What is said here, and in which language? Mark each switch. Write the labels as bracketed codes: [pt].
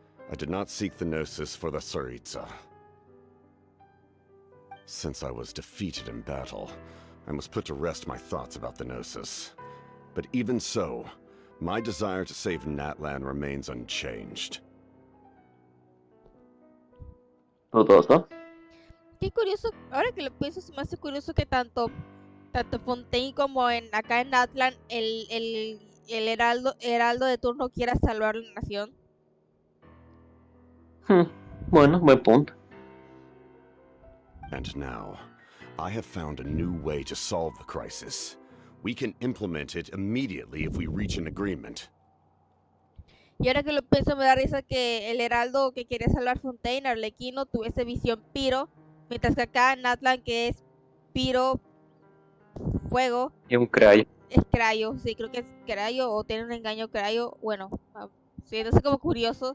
[en] I did not seek the Gnosis for the Tsaritsa. Since I was defeated in battle, I must put to rest my thoughts about the Gnosis. But even so, my desire to save Natlan remains unchanged. [es] Dudoso. Qué curioso, ahora que lo pienso, se me hace curioso que tanto Fontaine como acá en Atlan, el heraldo de turno quiera salvar la nación. Bueno, buen punto. [en] And now, I have found a new way to solve the crisis. We can implement it immediately if we reach an agreement. [es] Y ahora que lo pienso, me da risa que el heraldo que quería salvar Fontaine, Arlequino, tuviese visión Piro, mientras que acá en Atlan, que es Piro, fuego, Y un crayo. es Crayo. Sí, creo que es Crayo o tiene un engaño Crayo. Bueno, sí, entonces como curioso.